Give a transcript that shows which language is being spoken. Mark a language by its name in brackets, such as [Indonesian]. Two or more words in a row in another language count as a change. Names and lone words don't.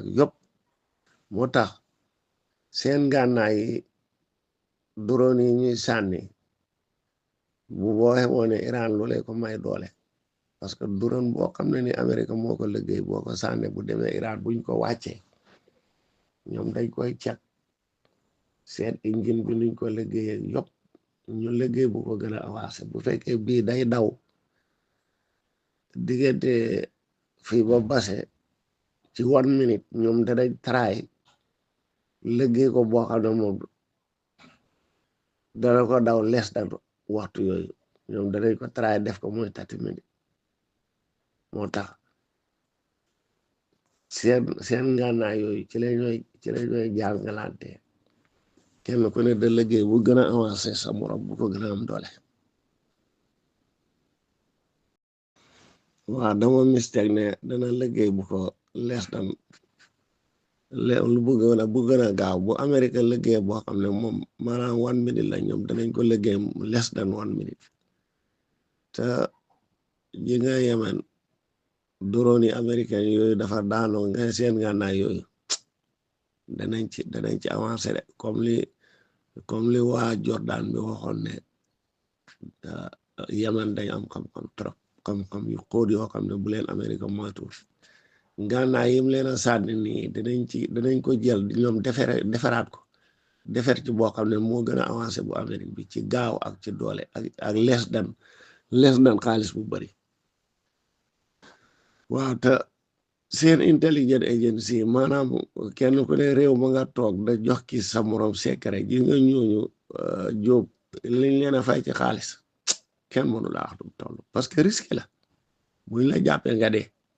[Wolof] yëpp moo tax seen ngànnaay yi drone yi ñuy sànni bu booxe woone Iran lu lay ko may doole parce que drone boo xam ne ni Amérique moo ko liggéey boo ko sànne bu demee Iran buñ ko wàccee ñoom dañ koy cek seet engine bi nuñ ko liggéeyee yëpp ñu liggéey bu ko gën a avancé bu fekkee bii day daw diggante fii ba base ci 1 minute ñoom danañ try liggéey ko boo xam ne moom dana ko daw [English] less than [Wolof] waxtu yooyu ñoom danañ ko try def ko mooy 30 minutes moo tax seen ngànnaay yooyu ci la ñooy jàngalante kenn ku ne da liggéey bu gën a avancé sa morom bu ko gën a am doole waaw dama mistake ne dana liggéey bu ko [English] less than [Wolof] lu bu gën a gaaw bu Amérique liggéey boo xam ne moom maanaam 1 minute la ñoom danañ ko liggéey [English] less than [Wolof] 1 minute te ji nga yemen drone yi américain yooyu dafa daanoo nga seen ngànnaay yooyu danañ ci avancé de comme li waa Jordan bi waxoon ne Yemen dañ am xam-xam trop xam-xam yu xóot yoo xam ne bu leen Amérique moytuwul ngànnaay yim leen a sànni nii danañ ko jël ñoom defaraat ko defar ci boo xam ne moo gën a avancé bu Amérique bi ci gaaw ak ci doole ak [English] less than [Wolof] xaalis bu bari waaw te seen intelligence agency maanaam kenn ku ne réew ma nga toog da jox ki sa morom secret ji nga ñooñu jóob liñ leen a fay ci xaalis kenn mënu laa wax du toll parce que risque la buñ la jàppee nga dee